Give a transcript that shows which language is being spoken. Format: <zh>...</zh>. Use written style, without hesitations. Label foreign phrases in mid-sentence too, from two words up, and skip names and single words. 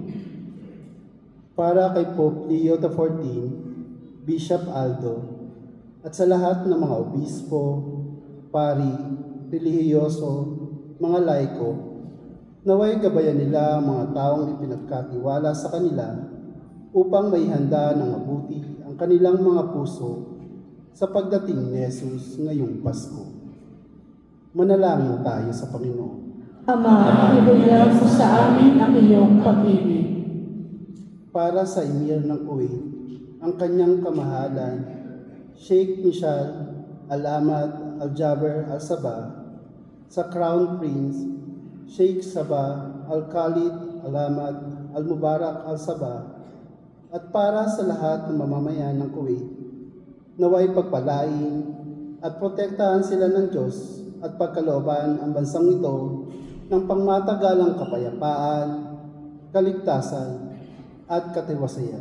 <tl>Para kay Pope Leo XIV, Bishop Aldo, at sa lahat ng mga obispo, pari, relihiyoso, mga laiko, naway gabayan nila ang mga taong ipinagkatiwala sa kanila upang maihanda ng mabuti ang kanilang mga puso sa pagdating ni Jesus ngayong Pasko. Manalangin tayo sa Panginoon. Ama, ibunyag mo sa amin ang iyong pag-ibig. Para sa Emir ng Kuwait, ang kanyang kamahalan, Sheikh Michal Al-Ahmad Al-Jaber Al-Sabah, sa Crown Prince, Sheikh Sabah Al-Khalid Al-Ahmad Al-Mubarak Al-Sabah, at para sa lahat ng mamamayan ng Kuwait, naway pagpalain at protektahan sila ng Diyos at pagkalooban ang bansang ito ng pangmatagalang kapayapaan, kaligtasan, at katiwasayan.</tl>